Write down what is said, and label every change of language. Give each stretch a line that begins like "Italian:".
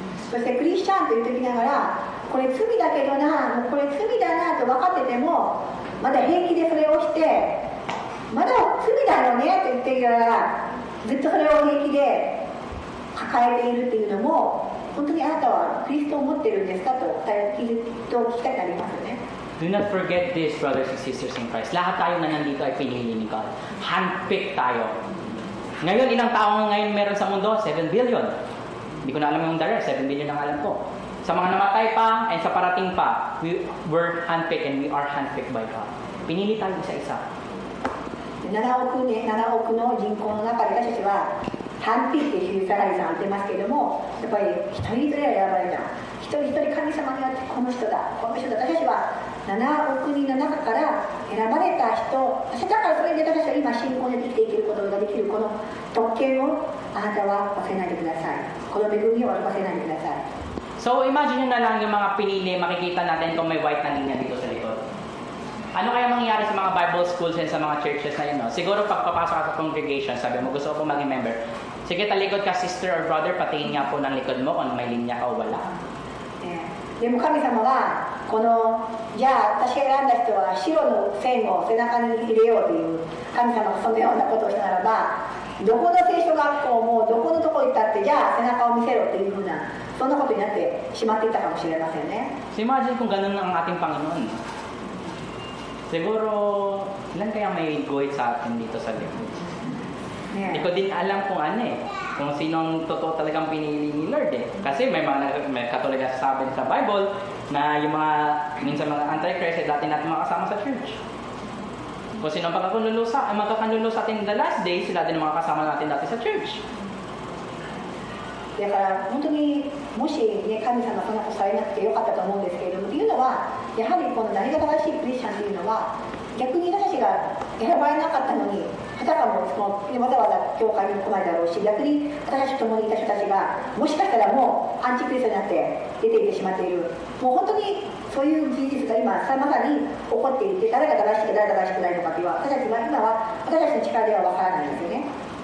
Japanese: そしてクリスチャンと言ってきながら、これ罪だけどな、もうこれ罪だなと分かってても、まだ平気でそれをして、まだ罪だよねと言ってきながら、ずっとそれを平気で抱えているっていうのも、本当にあなたはキリストを持っているんですかと聞きたくなりますよね。
English: Do not forget this, brothers and sisters in Christ.
Filipino: Lahat tayo na nandito ay pinili ni God. Handpicked tayo. Ngayon, ilang tao ngayon meron sa mundo? 7 billion. Hindi ko na alam yung the rest. 7 billion ang alam ko. Sa mga namatay pa and sa parating pa,
English: we were handpicked and we are handpicked by God.
Filipino: Pinili tayo isa-isa.
Japanese: 7億の人口の中で私たちはハンピっていうサラリーさん言ってますけれども、やっぱり一人一人選ばれた、一人一人神様によってこの人だ、この人だ。私たちは7億人の中から選ばれた人、だからそれで私たちは今信仰で生きていけることができるこの特権をあなたは忘れないでください。この恵みを忘れないでください。
Filipino: So, imagine nyo na lang yung mga pinili, makikita natin kung may white na linya dito sa likod. Ano kaya mangyayari sa mga Bible schools and sa mga churches na yun? No? Siguro pagpapasok ka sa congregation, sabi mo, gusto ko po maging member. Sige, talikod ka, sister or brother, patingin nga po ng likod mo kung may linya ka o wala.
Japanese: でも神様はこのじゃあ私が選んだ人は白の線を背中に入れようという神様がそのようなことをしたならば、どこの聖書学校もどこのところに行ったってじゃあ背中を見せろというふうなそんなことになってしまっていたかもしれませんね。
Filipino: So, imagine kung ganun ang ating Panginoon. Siguro, ilan kaya may guhit sa atin dito sa likod? Hindi ko din alam kung ano kung sinong totoo talagang pinili ni Lord Kasi may katulad na sabi sa Bible na yung mga, minsan mga antichrist ay dati natin makasama sa church. Kung sinong magkakanulo sa atin
English: in the last days,
Filipino: sila din ang mga kasama natin dati sa church.
Japanese: だから本当にもし、ね、神様そんなことされなくてよかったと思うんですけれども、というのはやはりこの何が正しいクリスチャンというのは逆に私たちが選ばれなかったのにあたかもわざわざ教会に来ないだろうし、逆に私たちと共にいた人たちがもしかしたらもうアンチクリストになって出ていってしまっている、もう本当にそういう事実が今まさに起こっていて、誰が正しく誰が正しくないのかというのは私たちは今は私たちの力ではわからないんですよね。